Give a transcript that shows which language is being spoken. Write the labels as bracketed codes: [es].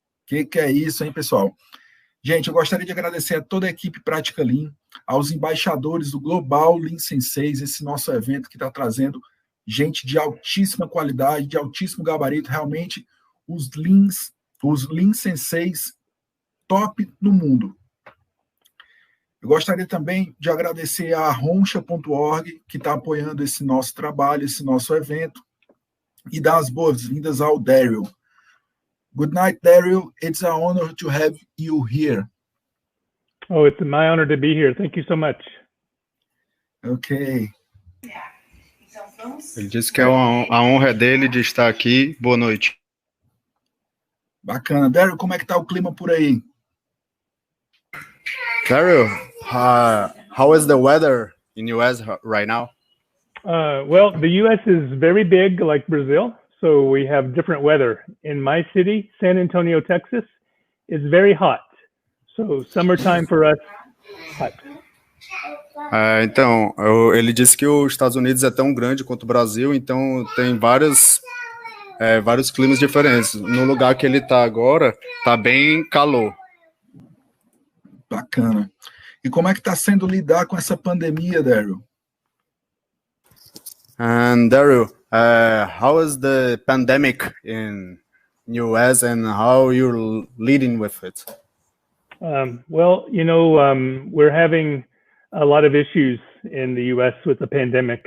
[pt] O que é isso, hein, pessoal? Gente, eu gostaria de agradecer a toda a equipe Prática Lean, aos embaixadores do Global Lean Sensei, esse nosso evento que está trazendo gente de altíssima qualidade, de altíssimo gabarito, realmente os Lean Senseis top no mundo. Eu gostaria também de agradecer a Roncha.org, que está apoiando esse nosso trabalho, esse nosso evento, e dar as boas-vindas ao Daryl. [en] Good night, Daryl. It's an honor to have you here. Oh, it's my honor to be here. Thank you so much. Ok. [pt] Ele disse que a honra é dele de estar aqui. Boa noite. Bacana. Daryl, como é que está o clima por aí? [en] Daryl, how is the weather in US right now? Well, the US is very big, like Brazil, so we have different weather. In my city, San Antonio, Texas, it's very hot. So summertime for us, hot. [pt] Então, ele disse que os Estados Unidos é tão grande quanto o Brasil, então tem vários climas diferentes. No lugar que ele está agora, está bem calor. Bacana. E como é que está sendo lidar com essa pandemia, Daryl? [en] And Daryl, how is the pandemic in US and how you're leading with it? Well, we're having a lot of issues in the US with the pandemic.